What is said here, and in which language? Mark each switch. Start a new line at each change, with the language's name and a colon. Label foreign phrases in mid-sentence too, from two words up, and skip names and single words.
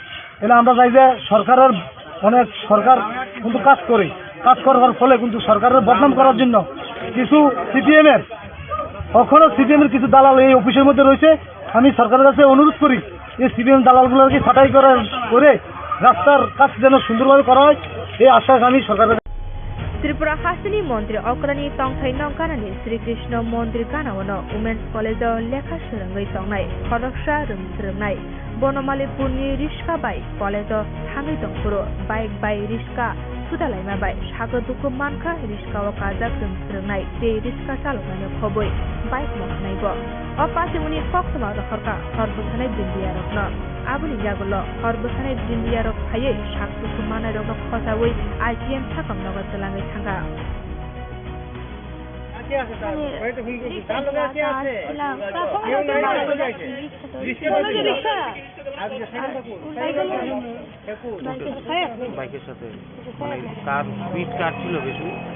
Bangla: এলে আমরা চাই যে সরকারের সরকার কিন্তু কাজ করবার ফলে কিন্তু সরকারের বদনাম করার জন্য কিছু সিপিএমের কিছু দালাল এই অফিসের মধ্যে রয়েছে। আমি সরকারের কাছে অনুরোধ করি এই সিপিএম দালালগুলোকে ছাঁটাই করে রাস্তার কাজ যেন সুন্দরভাবে করা হয়, এই আশ্বাস আমি সরকারের।
Kok Borok: त्रिपुरा हासिनी मन्त्री अक्रानी तंथाइ नंगानानि श्रीकृष्ण मन्दिर गानावनो वुमेन्स कलेजाव लेखा सोलोंङै तंनाय खरगसा रोंसोलोंनाय बनमालीपुरनि रिस्का बाइक कलेजाव थाङै दंफोरो बाइक बाय रिस्का सुदालायमा बाय सागो दुखु मानखा रिस्काव काजाक रोंसोलोंनाय बे रिस्का चालकनायनि खबै बाइक मावनायबो अपासिमुनि कक्तमा रखरका हरबसानाय दिन्दियारकनो आबुनि जागुलो हरबसानाय दिन्दियारक फायै साग दुखु मानाय रकनो खसावै आइटिएम थाकाम नगर चलाङै थांगा
Bangla: বাইকের সাথে মানে কার স্পিড কার ছিল বেশি?